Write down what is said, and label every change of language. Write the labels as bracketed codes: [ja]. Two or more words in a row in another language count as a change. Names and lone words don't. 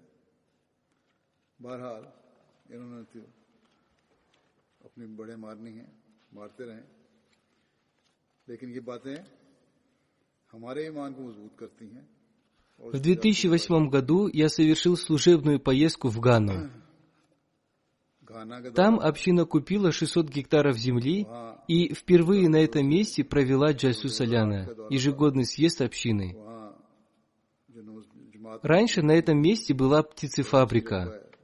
[ur] بہرحال انہوں نے تو اپنی بڑے مارنی ہے، مارتے رہیں، لیکن یہ باتیں ہمارے ایمان کو مضبوط کرتی ہیں. [ru] В 2008 году я совершил служебную поездку в Гану. Там община купила 600 гектаров земли и впервые на этом месте провела Джальсу Саляна, ежегодный съезд общины. Раньше на этом месте была птицефабрика.